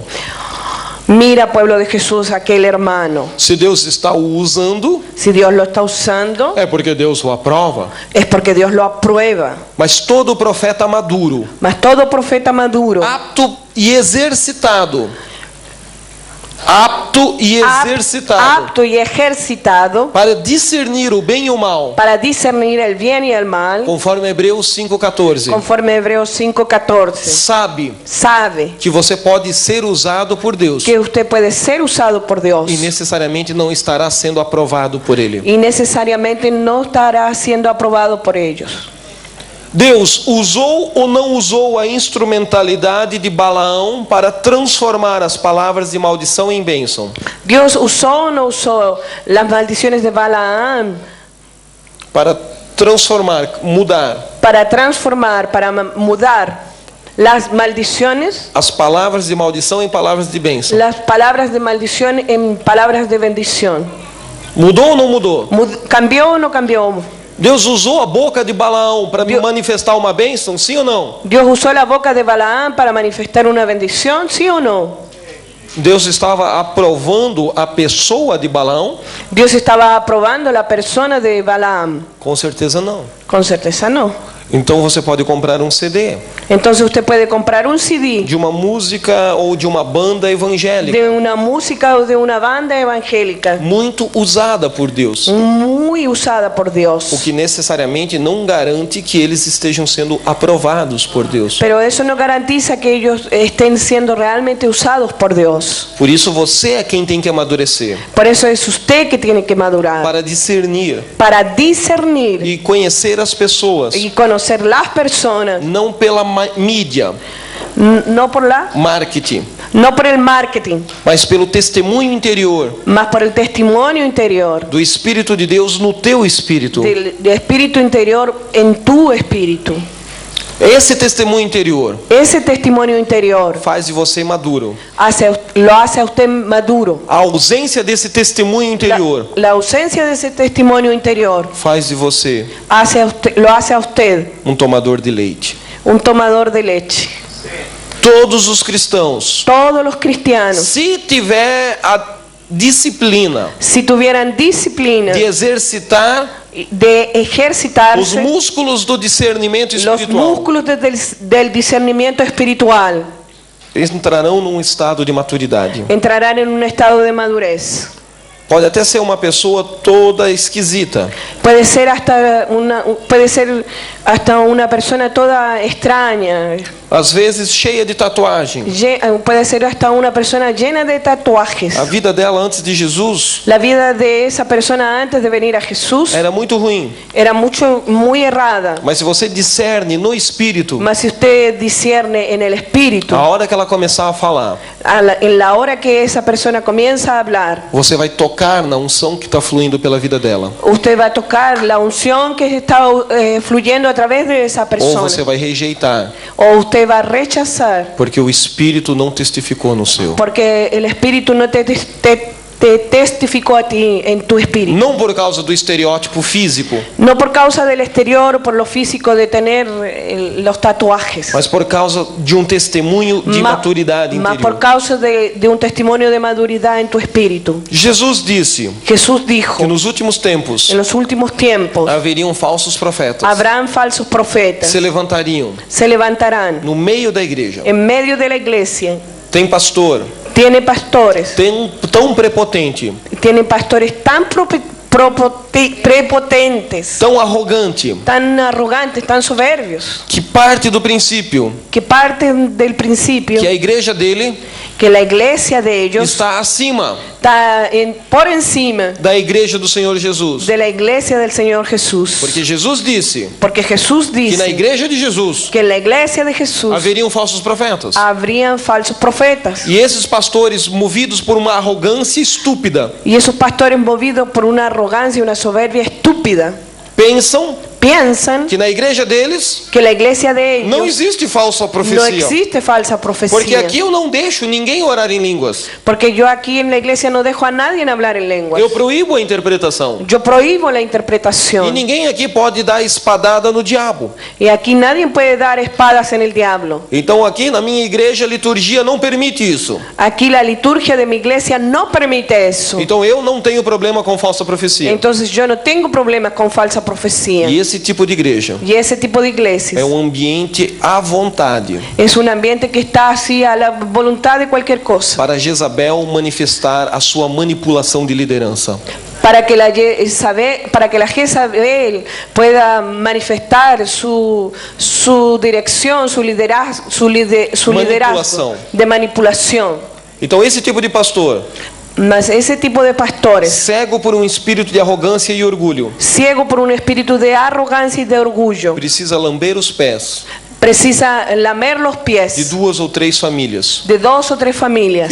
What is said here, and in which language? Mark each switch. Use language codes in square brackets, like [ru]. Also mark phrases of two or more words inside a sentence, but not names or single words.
[es] Mira, pueblo de Jesús, aquel hermano. [pt] Se Deus está o usando, [es] Si Dios lo está usando, [pt] é porque Deus o aprova. [es] es porque Dios lo aprueba. [pt] Mas todo profeta maduro, [es] Mas todo profeta maduro, [pt] apto e exercitado, apto [es] y ejercitado [pt] para discernir o bem e o mal, [es] para discernir el bien y el mal, [pt] conforme Hebreus 5,14, [es] conforme Hebreos 5:14, [pt] sabe que você pode ser usado por Deus [es] que usted puede ser usado por Dios [pt] e necessariamente não estará sendo aprovado por Ele. [es] y necesariamente no estará siendo aprobado por ellos. [pt] Deus usou ou não usou a instrumentalidade de Balaão para transformar as palavras de maldição em bênção? [es] Dios usó o no usó las maldiciones de Balaam [pt] Para transformar, mudar [es] para transformar, para mudar las maldiciones, [pt] as palavras de maldição em palavras de bênção. [es] las palabras de maldición en palabras de bendición. [pt] Mudou ou não mudou? [es] ¿Cambió o no cambió? [pt] Deus usou a boca de Balaão para manifestar uma bênção, sim ou não? [es] ¿Dios usó la boca de Balaam para manifestar una bendición, sí o no? [pt] Deus estava aprovando a pessoa de Balaão? [es] ¿Dios estaba aprobando la persona de Balaam? [pt] Com certeza não. [es] Con certeza no. [pt] Então você pode comprar um CD [es] Entonces usted puede comprar un CD [pt] de uma música ou de uma banda evangélica [es] de una música o de una banda evangélica [pt] muito usada por Deus, [es] muy usada por [pt] o [es] Dios. [pt] que necessariamente não garante que eles estejam sendo aprovados por Deus. [es] Pero eso no garantiza que ellos estén siendo realmente usados por Dios. [pt] Por isso você é quem tem que amadurecer, [es] Por eso es usted que tiene que madurar [pt] para discernir [es] para discernir [pt] e conhecer as pessoas, [es] y conocer las personas, [pt] não pela mídia, [es] no por marketing, no por el marketing, [pt] mas pelo testemunho interior [es] más por el testimonio interior [pt] do Espírito de Deus no teu espírito. [es] del espíritu interior en tu espíritu. [pt] Esse testemunho interior [es] Ese testimonio interior [pt] faz de você maduro. [es] lo hace a usted maduro. [pt] A ausência desse testemunho interior [es] La ausencia de ese testimonio interior [pt] faz de você [es] lo hace a usted [pt] um tomador de leite. [es] un tomador de leche. [pt] Todos os cristãos, [es] Todos los cristianos, [pt] se tiver a disciplina [es] si tuvieran disciplina [pt] de exercitar [es] de [pt] os [es] ejercitarse [pt] músculos do discernimento [es] los [pt] espiritual, [es] músculos del discernimiento espiritual, [pt] eles entrarão num estado de maturidade. [es] entrarán en un estado de madurez. [pt] Pode até ser uma pessoa toda esquisita, [es] Puede ser hasta una persona toda extraña. [pt] às vezes cheia de tatuagem. [es] Puede ser hasta una persona llena de tatuajes. [pt] A vida dela antes de Jesus [es] La vida de esa persona antes de venir a Jesús [pt] era muito ruim. [es] era muy errada. [pt] Mas se você discerne no espírito, [es] Mas si usted discierne en el espíritu, [pt] a hora que ela começar a falar, [es] en la hora que esa persona comienza a hablar, [pt] você vai tocar na unção que está fluindo pela vida dela. [es] usted va a tocar la unción que está fluyendo a través de esa [pt] Ou [es] persona. [pt] você vai rejeitar, [es] O usted va a rechazar, [pt] porque o espírito não testificou no seu. [es] porque el espíritu no te testificó a ti en tu espíritu. [pt] Não por causa do estereótipo físico, [es] No por causa del exterior o por lo físico de tener los tatuajes, [pt] mas por causa de um testemunho de maturidade [es] más por [pt] interior. [es] causa de un testimonio de maduridad en tu espíritu. [pt] Jesus disse [es] Jesús dijo, [pt] que nos últimos tempos [es] en los últimos tiempos [pt] haveriam falsos profetas, [es] habrán falsos profetas, [pt] se levantariam [es] se levantarán [pt] no meio da igreja. [es] en medio de la iglesia. [pt] Tem pastor [es] Tiene pastores, [pt] tão prepotente, [es] tienen pastores tan prepotentes, [pt] tão arrogante, [es] tan arrogantes, tan soberbios, [pt] que parte do princípio [es] que parten del principio [pt] que a igreja dele [es] que la iglesia de ellos [pt] está acima [es] está por encima [pt] da igreja do Senhor Jesus. [es] de la iglesia del Señor Jesús. [pt] Porque Jesus disse [es] Porque Jesús [pt] que na [es] dice [pt] igreja de Jesus [es] que en la iglesia de Jesús [pt] haveriam falsos profetas. [es] habrían falsos profetas. [pt] E esses pastores, movidos por uma arrogância estúpida, [es] Y esos pastores movidos por una arrogancia y una soberbia estúpida piensan [pt] que na igreja deles [es] que la iglesia de [pt] não [es] ellos [pt] existe falsa [es] no [pt] profecia. [es] existe falsa [pt] Porque [es] profecía. [pt] aqui eu não deixo ninguém orar em línguas. [es] Porque yo aquí en la iglesia no dejo a nadie hablar en lenguas. [pt] Eu proíbo a interpretação. [es] Yo prohíbo la [pt] E [es] interpretación. [pt] ninguém aqui pode dar espadada no diabo. [es] Y aquí nadie puede dar espadas en el diablo. [pt] Então aqui na minha igreja a liturgia não permite isso. [es] Aquí la liturgia de mi iglesia no permite eso. [pt] Então eu não tenho problema com falsa profecia. [es] Entonces yo no tengo problemas con falsa profecía. [pt] E esse tipo de igreja [es] Y ese tipo de iglesias [pt] é um ambiente à vontade [es] es un ambiente que está así a la voluntad de cualquier cosa. [pt] para Jezabel manifestar a sua manipulação de liderança. [es] Para que la Jezabel pueda manifestar su dirección, su liderazgo [pt] Manipulação. [es] de manipulación. [pt] Então esse tipo de pastor, [es] Mas ese tipo de pastores, [pt] cego por um espírito de arrogância e orgulho, [es] ciego por un espíritu de arrogancia y de orgullo, [pt] precisa lamber os pés [es] precisa lamer los [pt] de [es] pies [pt] 2 ou 3 famílias [es] de 2 o 3 familias